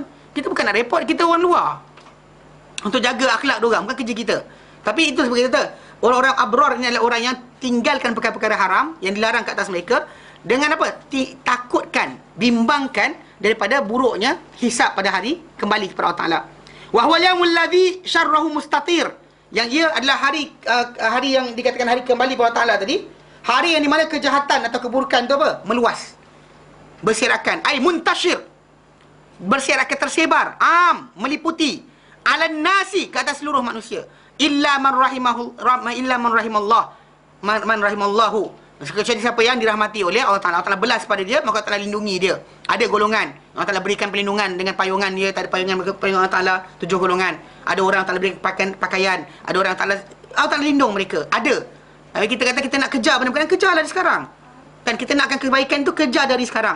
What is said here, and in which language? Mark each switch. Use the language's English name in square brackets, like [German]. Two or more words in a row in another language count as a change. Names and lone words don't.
[Malay] Kita bukan nak report, kita orang luar. Untuk jaga akhlak diorang, bukan kerja kita. Tapi itu sebagai kata, orang-orang abrar ni adalah orang yang tinggalkan perkara-perkara haram yang dilarang ke atas mereka. Dengan apa? Takutkan, bimbangkan daripada buruknya hisab pada hari kembali kepada Allah Ta'ala. [Arabic] وهو اليوم الذي شره مستطير. [Malay] Yang ia adalah hari yang dikatakan hari kembali kepada Allah Ta'ala tadi. Hari yang di mana kejahatan atau keburukan tu apa? Meluas. Berserakan. [Arabic] أي منتشر. [Malay] Berserakan, tersebar. Meliputi. [Arabic] على الناس, [Malay] ke atas seluruh manusia. [Arabic] إلا من رحم الله. من رحمه الله. [Malay] Kecuali siapa yang dirahmati oleh Allah Ta'ala. Allah Ta'ala belas pada dia, maka Allah Ta'ala lindungi dia. Ada golongan Allah Ta'ala berikan perlindungan dengan payungan dia. Tak ada payungan Allah Ta'ala 7 golongan. Ada orang Allah Ta'ala berikan pakaian. Ada orang Allah Ta'ala lindung mereka. Ada. Tapi kita kata kita nak kejar benda-benda, kejarlah dari sekarang. Kan kita nakkan kebaikan tu, kejar dari sekarang.